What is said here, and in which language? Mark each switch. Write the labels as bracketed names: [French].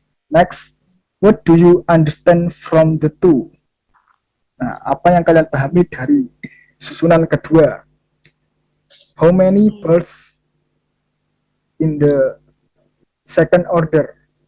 [English] Next, what do you understand from the 2? [Indonesian] Nah, apa yang kalian pahami dari susunan kedua? [English] How many balls in the second order?